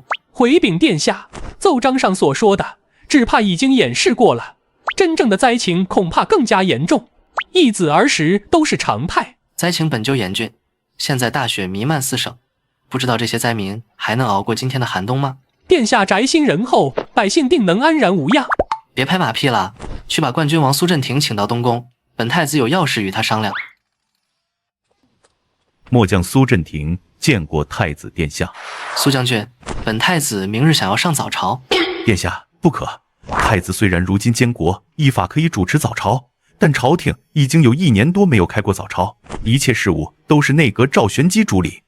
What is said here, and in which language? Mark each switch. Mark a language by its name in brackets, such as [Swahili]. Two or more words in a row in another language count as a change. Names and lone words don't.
[Chinese] 回禀殿下，奏章上所說的，只怕已經演示過了，真正的災情恐怕更加嚴重。易子而食都是常態。災情本就嚴峻，現在大雪彌漫四省，不知道這些災民還能熬過今天的寒冬嗎？殿下宅心仁厚，百姓定能安然無恙。別拍馬屁了，去把冠軍王蘇振廷請到東宮，本太子有要事與他商量。末將蘇振廷見過太子殿下。蘇將軍，本太子明日想要上早朝。殿下不可，太子雖然如今監國，依法可以主持早朝，但朝廷已經有1年多沒有開過早朝，一切事務都是內閣趙玄機主理。